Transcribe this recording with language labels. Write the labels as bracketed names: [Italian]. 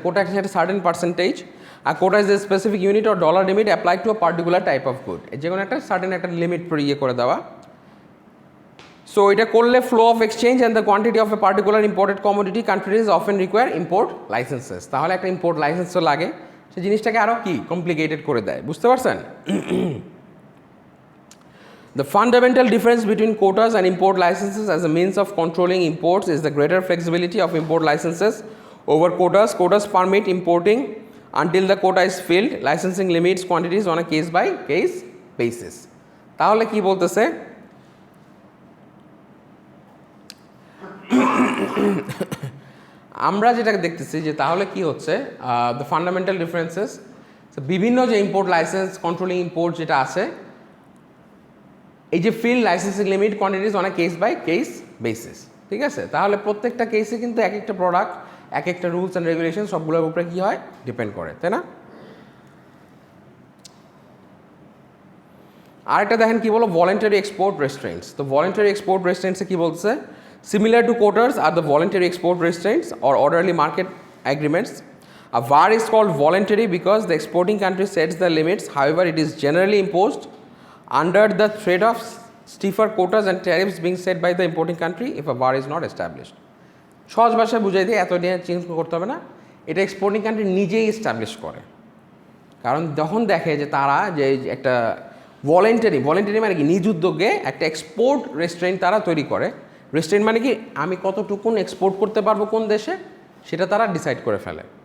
[Bangla] কোটা কি সেটা certain percentage, আর [English] quota is a specific unit or dollar limit applied to a particular type of good, [Bangla] যে কোনো একটা certain একটা limit ইয়ে করে দেওয়া। সো এটা করলে [English] Flow of exchange and the quantity of a particular imported commodity countries often require import licenses. [Bangla] তাহলে একটা ইম্পোর্ট লাইসেন্সও লাগে, সেই জিনিসটাকে আরও কি কমপ্লিকেটেড করে দেয়, বুঝতে পারছেন? [English] The fundamental difference between quotas and import licenses as a means of controlling imports is the greater flexibility of import licenses over quotas. Quotas permit importing until the quota is filled. Licensing limits quantities on a case-by-case basis. [Bangla] তাহলে কি বলতেছে? আমরা যেটা দেখতেছি যে তাহলে কি হচ্ছে, দ্য ফান্ডামেন্টাল ডিফারেন্সেস, বিভিন্ন যে ইম্পোর্ট লাইসেন্স, কন্ট্রোলিং ইম্পোর্ট যেটা আছে, এই যে field [English] licensing limit quantities on a case by case basis, [Bangla] ঠিক আছে? তাহলে প্রত্যেকটা কেসে কিন্তু এক একটা প্রোডাক্ট, এক একটা রুলস অ্যান্ড রেগুলেশন সবগুলোর উপরে কী হয়, ডিপেন্ড করে, তাই না? আরেকটা দেখেন কি বলো, ভলেন্টারি এক্সপোর্ট রেস্ট্রেন্টস। তো ভলেন্টারি এক্সপোর্ট রেস্ট্রেন্টসে কী বলছে, [English] Similar to quotas are the voluntary export restraints or orderly market agreements. A VAR is called voluntary because the exporting country sets the limits. However, it is generally imposed under the threat of stiffer quotas and tariffs being set by the importing country if a VAR is not established. [Bangla] সহজ ভাষায় বুঝাই দিয়ে এত নিয়ে change করতে হবে না, এটা এক্সপোর্টিং কান্ট্রি নিজেই এস্টাবলিশ করে। কারণ যখন দেখে যে তারা যে একটা ভলেন্টারি মানে কি নিজ উদ্যোগে একটা এক্সপোর্ট রেস্টুরেন্ট তারা তৈরি করে। রেস্টুরেন্ট মানে কি আমি কতটুকুন এক্সপোর্ট করতে পারবো কোন দেশে সেটা তারা ডিসাইড করে ফেলে।